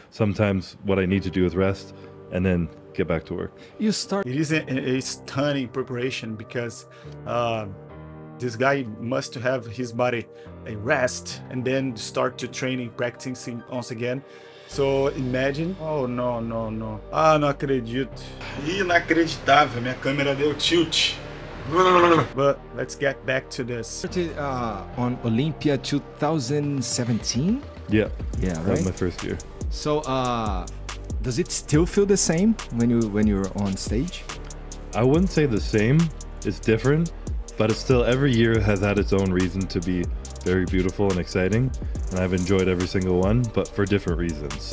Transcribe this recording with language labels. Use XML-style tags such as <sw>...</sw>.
<en>Sometimes what I need to do is rest and then get back to work. It is a stunning preparation, because this guy must have his body a rest and then start to training, practicing once again. So imagine. Oh, no.</en> <pt>Ah, não acredito. Inacreditável, minha câmera deu tilt.</pt> <en>But let's get back to this. Started on Olympia 2017. Yeah, right. That was my first year. So does it still feel the same when you're on stage? I wouldn't say the same. It's different, but it's still, every year has had its own reason to be very beautiful and exciting, and I've enjoyed every single one, but for different reasons.</en>